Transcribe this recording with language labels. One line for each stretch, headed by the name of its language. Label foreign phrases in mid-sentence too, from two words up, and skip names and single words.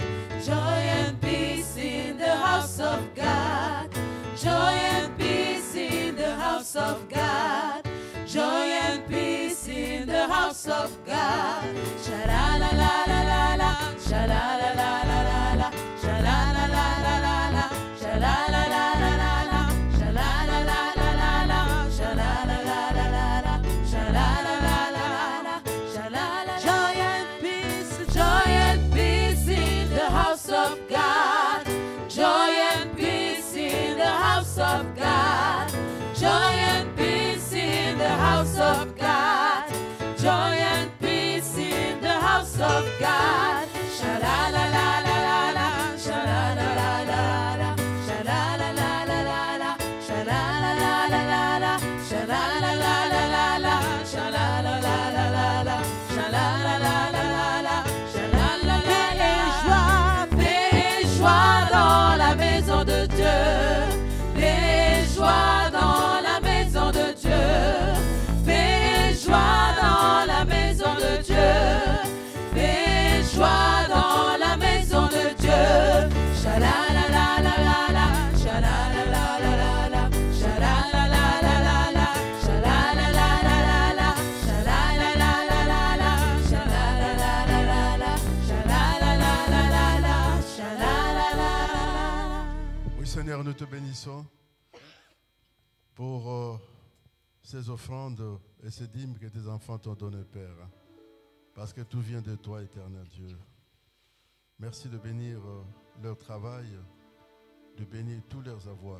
English: Joy and peace in the house of God. Joy and peace in the house of God. Joy and peace in the house of God. Sha-la-la-la-la-la-la. Sha-la-la-la-la-la-la. Sha-la-la-la-la-la-la. Sha-la-la-la-la-la-la. Sha-la-la-la-la-la-la. Sha-la-la-la-la-la-la. Sha-la-la-la-la-la. Sha-la-la-la. Joy and peace in the house of God. Joy and peace in the house of God. Joy and peace in the house of God. Joy and peace in the house of God. Sha-la-la-la-la-la-la. Sha-la-la-la-la-la. Sha-la-la-la-la-la-la. Sha-la-la-la-la-la-la. Sha-la-la-la-la-la-la. Sha-la-la-la-la-la-la. Sha-la-la-la-la-la-la. Sha-la-la-la-la-la.
French: Paix et joie dans la maison de Dieu. Paix et joie dans la maison de Dieu. Paix et joie dans la maison de Dieu. Paix et joie dans la maison de Dieu. Sha-la-la-la-la-la-la. Sha-la-la-la-la-la-la. Sha-la-la-la-la-la-la. Sha-la-la-la-la-la-la. Sha-la-la-la-la-la-la. Sha-la-la-la-la-la-la. Sha-la-la-la-la-la-la. Sha-la-la-la-la-la. Oui, Seigneur, nous te bénissons pour ces offrandes et ces dîmes que tes enfants t'ont données, Père. Parce que tout vient de toi, éternel Dieu. Merci de bénir leur travail, de bénir tous leurs avoirs.